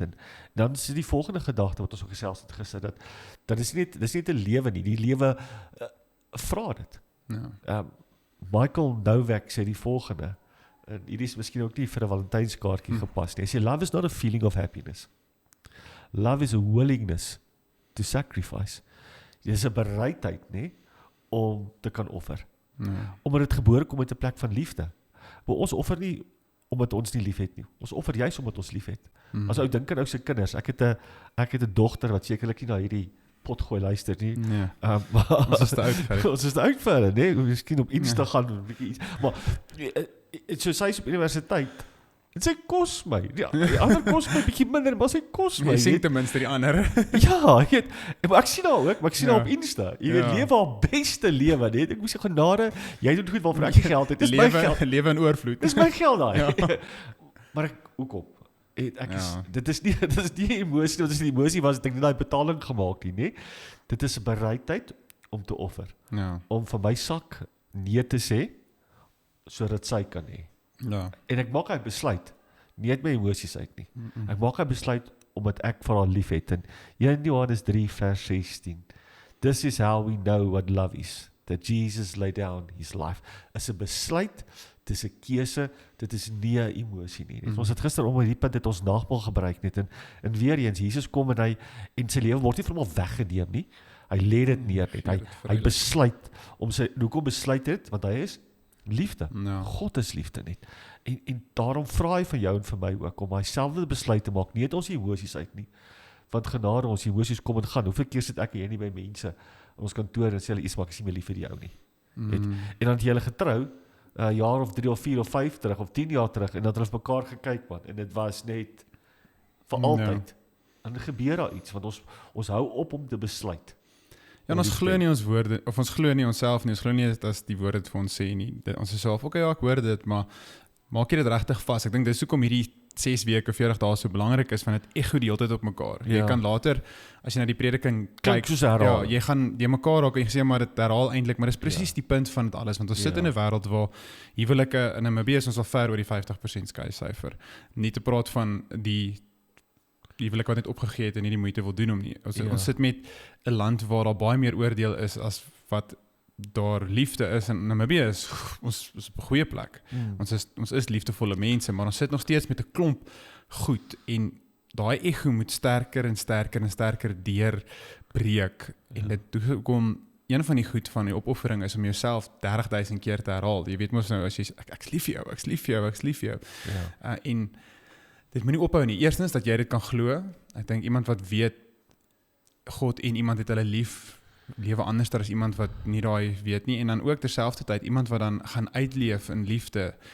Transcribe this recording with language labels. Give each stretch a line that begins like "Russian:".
Afrikaans: En dan is die volgende gedagte wat ons ook gesels het gister, dat is nie 'n lewe nie, die lewe vra dit. Michael Novak sê die volgende, en hierdie is miskien ook nie vir 'n Valentynskaartjie gepas nie. Hy sê,
English: love is not a feeling of happiness. Love is a willingness to sacrifice.
Afrikaans: Dit is 'n bereidheid, nê, om te kan offer. Omdat dit gebore kom uit 'n plek van liefde. Maar ons offer nie omdat ons nie lief het nie. Ons offer juis omdat ons lief het. As ou dink aan ou se kinders. Ek het 'n dogter wat sekerlik nie na hierdie potgooi luister nie. Nee. Maar Ons is te oud vir dit. ons is te oud vir hulle, nee, miskien op Insta gaan of 'n bietjie iets. Maar so sy is op universiteit. En sy kos my. Die ander kos my bietjie minder, maar sy kos my. Jy sien ten minste die ander. Ja, ek weet. Maar ek sien haar ook, maar ek sien haar op Insta. Jy weet, Ja. lewe haar beste lewe, net. Ek moet sê genade, jy doen goed waarvoor ek nie geld het. Dis my geld. Lewe in oorvloed. Dis my geld daai. Maar hoekom? Dit is nie 'n emosie, dit is 'n emosie wat ek nie daai betaling gemaak nie, nê? Dit is 'n bereidheid om te offer. Ja. Om vir my sak nee te sê sodat sy kan hê. Ja. En ek maak hy besluit nie uit my emosies uit nie. Ek maak hy besluit omdat ek vir haar liefhet. En 1 Johannes 3 vers 16.
English: This is how we know what love is. That Jesus laid down his life.
Afrikaans: Is 'n besluit, dit is 'n keuse, dit is nie 'n emosie nie. Ons het gister om hierdie punt het ons nagmaal gebruik net en weer eens Jesus kom en sy lewe word nie vir hom weggeneem nie. Hy lê dit neer net. Hy besluit om sy hoekom besluit dit? Want hy is liefde. Ja. God is liefde net. En daarom vra hy van jou en vir my ook om hy selfde besluit te maak, nie uit ons emosies uit nie. Want genade, ons emosies kom en gaan. Hoeveel keer sit ek en jy nie by mense in ons kantoor en sê hulle iets maak, ek is nie meer lief vir jou nie. En dan het jy hulle getrou, jaar of 3 of 4 of 5 terug, of 10 jaar terug, en dat hulle op mekaar gekyk, man, en dit was net vir altyd. En dan gebeur daar iets, want ons hou op om te besluit. Ja, en ons glo nie ons woorde, of ons glo nie onsself nie, ons glo nie as die woorde vir ons sê nie. Ons is self, ja, ek hoor dit, maar maak jy dit regtig vas. Ek dink dis hoekom hierdie 6 weke, 40 dae so belangrik is, want dit ego die hele tyd op mekaar. Jy kan later, as jy na die prediking kyk, jy gaan die mekaar raak en jy sê maar dit herhaal eintlik, maar dis presies die punt van dit alles, want ons sit in 'n wêreld waar huwelike in Namibië is ons al ver oor die 50% skeisyfer. Nie te praat van die huwelik wat net opgegee het en nie die moeite wil doen om nie. Ons sit met 'n land waar daar baie meer oordeel is as wat daar liefde is, en Namibië is ons is op 'n goeie plek. Ons is liefdevolle mense, maar ons sit nog steeds met 'n klomp goed en daai ego moet sterker en sterker en sterker deurbreek. En dit kom een van die goed van die opoffering is om jouself 30,000 keer te herhaal. Jy weet mos nou as jy ek's lief vir jou, ek's lief vir jou, ek's lief vir jou. En dit moet nie ophou nie. Eerstens dat jy dit kan glo. Ek dink iemand wat weet God en iemand het hulle lief lewe anders as iemand wat nie daai weet nie, en dan ook terselfdertyd iemand wat dan gaan uitleef in liefde.